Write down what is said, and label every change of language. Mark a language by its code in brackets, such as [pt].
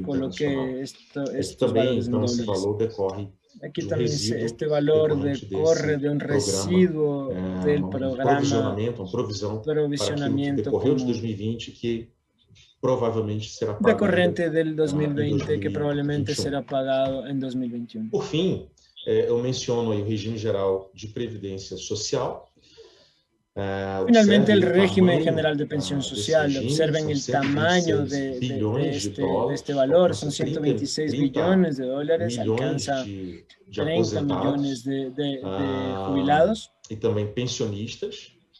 [es] Coloqué estos valores en dólares. Aquí también este valor decorre de un residuo del programa provisionamiento decorrente del 2020 que probablemente será pagado en 2021. [pt] Por fim, eu menciono aí o regime geral de previdência social. [es] Finalmente, el régimen general de pensión social. Observen el tamaño de este valor. Son 126 billones de dólares. Alcanza 30 millones de jubilados. [pt] E também pensionistas.